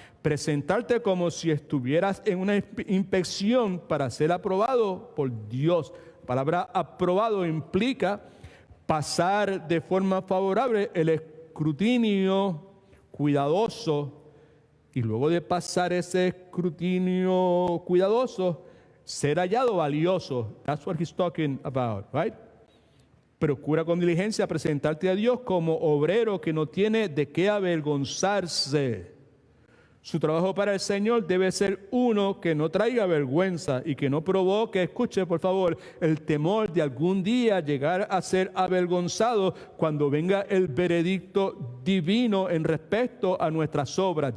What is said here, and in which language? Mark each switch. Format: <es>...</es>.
<es>Presentarte como si estuvieras en una inspección para ser aprobado por Dios. La palabra aprobado implica pasar de forma favorable el escrutinio cuidadoso y luego de pasar ese escrutinio cuidadoso, ser hallado valioso.</es> <en>That's what he's talking about, right?</en> <es>Procura con diligencia presentarte a Dios como obrero que no tiene de qué avergonzarse. Su trabajo para el Señor debe ser uno que no traiga vergüenza y que no provoque, escuche por favor, el temor de algún día llegar a ser avergonzado cuando venga el veredicto divino en respecto a nuestras obras.</es>